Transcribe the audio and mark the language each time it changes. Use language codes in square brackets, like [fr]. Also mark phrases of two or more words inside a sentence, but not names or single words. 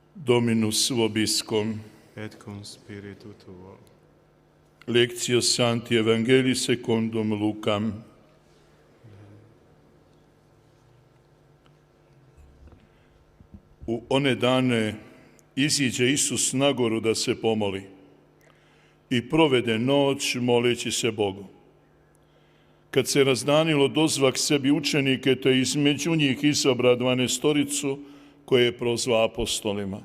[la] Dominus vobiscum. Et cum spiritu tuo. Lectio Sancti Evangelii secundum Lucam. [hr] U one dane iziđe Isus na goru da se pomoli i provede noć moleći se Bogu. Kad se razdanilo, dozvah sebi učenike, te između njih izabra 12 koje je prozva apostolima.